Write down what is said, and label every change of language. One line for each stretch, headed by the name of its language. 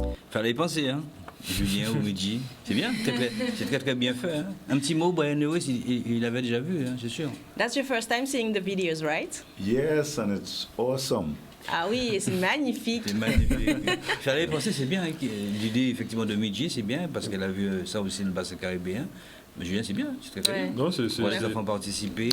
French: Fallait y penser, hein. Julien ou Midji. C'est bien, c'est très très bien fait. Hein. Un petit mot, Brian Lewis, il avait déjà vu, hein, c'est sûr.
English: That's your first time seeing the videos, right? Yes, and it's awesome.
French: Ah oui, c'est magnifique. C'est magnifique. Fallait y penser, c'est bien. Hein, l'idée effectivement de Midji, c'est bien parce qu'elle a vu ça aussi dans le bassin caribéen. Mais Julien, c'est bien, c'est très bien. Non, les enfants participer.